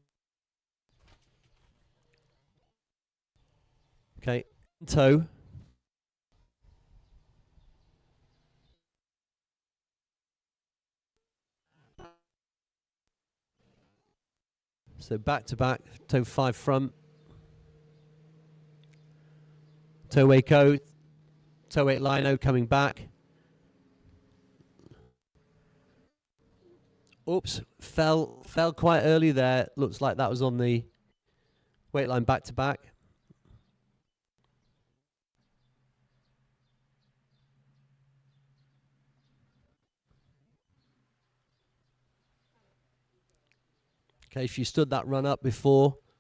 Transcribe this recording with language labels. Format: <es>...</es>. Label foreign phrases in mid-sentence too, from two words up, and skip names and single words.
<en>Okay, toe. So back to back, toe 5 front. Toe Waco, toe 8 lino coming back. Oops, fell quite early there. Looks like that was on the weight line back to back. Okay, she stood that run up before.</en>